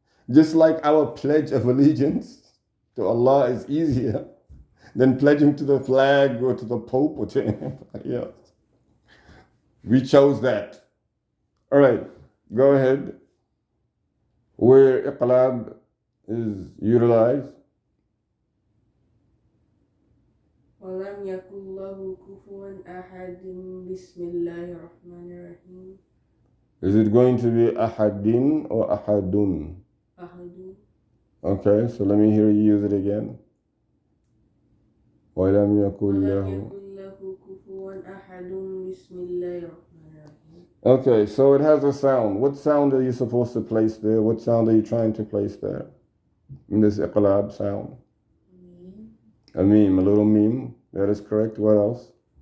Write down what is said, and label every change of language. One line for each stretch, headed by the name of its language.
English: Just like our pledge of allegiance to Allah is easier than pledging to the flag or to the Pope or to anybody else. We chose that. All right, go ahead. Where iqlab is utilized.
Arabic: ولم يكن له كفوا أحد بسم الله الرحمن الرحيم.
English: Is it going to be ahadin or ahadun?
Arabic: أحد.
English: Okay, so let me hear you use it again.
Arabic: وَلَمْ يَكُنْ لَهُ. كفوا أحد بسم الله الرحمن الرحيم.
English: Okay, so it has a sound. What sound are you supposed to place there? What sound are you trying to place there? In this iqlab sound. A meme, a little meme. That is correct. What else?